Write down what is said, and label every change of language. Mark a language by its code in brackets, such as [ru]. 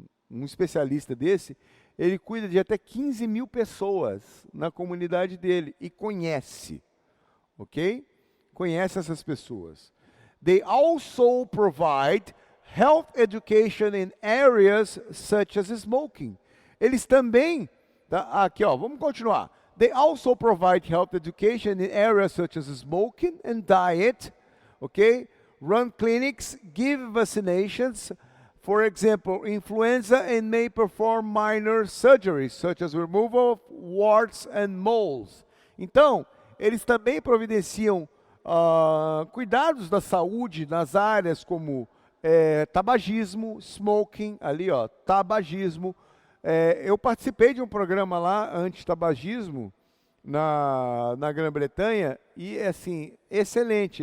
[pt] Um especialista desse, ele cuida de até 15.000 pessoas na comunidade dele e conhece, ok? Conhece essas pessoas. [en] They also provide health education in areas such as smoking. [pt] Eles também, tá? Aqui ó, vamos continuar. [en] They also provide health education in areas such as smoking and diet, okay? Run clinics, give vaccinations, for example, influenza, and may perform minor surgeries, such as removal of warts and moles. [pt] Então, eles também providenciam Cuidados da saúde nas áreas como tabagismo, smoking, ali ó, tabagismo. Eu participei de um programa lá, anti-tabagismo, na Grã-Bretanha, e assim, excelente.